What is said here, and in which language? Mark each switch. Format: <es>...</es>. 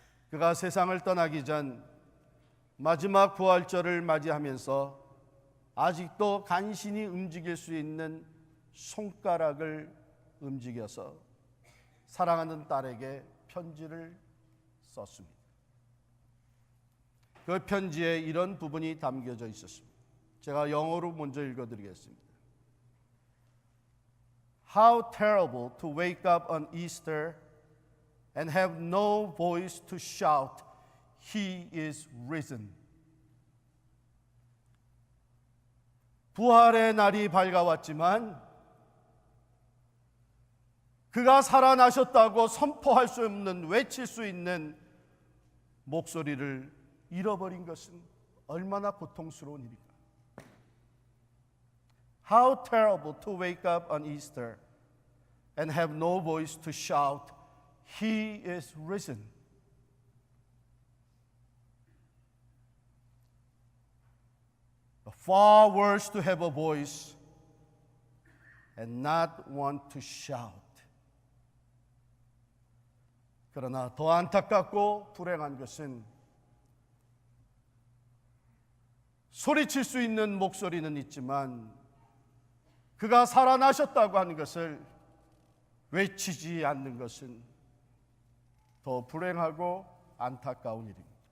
<ko>그가 세상을 떠나기 전 마지막 부활절을 맞이하면서 아직도 간신히 움직일 수 있는 손가락을 움직여서 사랑하는 딸에게 편지를 썼습니다. 그 편지에 이런 부분이 담겨져 있었습니다. 제가 영어로 먼저 읽어드리겠습니다.</ko> <en>How terrible to wake up on Easter and have no voice to shout, He is risen.</en> <ko>부활의 날이 밝아왔지만 그가 살아나셨다고 선포할 수 없는, 외칠 수 있는 목소리를 잃어버린 것은 얼마나 고통스러운 일인가.</ko> <en>How terrible to wake up on Easter and have no voice to shout, He is risen. Far worse to have a voice and not want to shout.</en> <ko>그러나 더 안타깝고 불행한 것은 소리칠 수 있는 목소리는 있지만 그가 살아나셨다고 하는 것을 외치지 않는 것은 더 불행하고 안타까운 일입니다.</ko>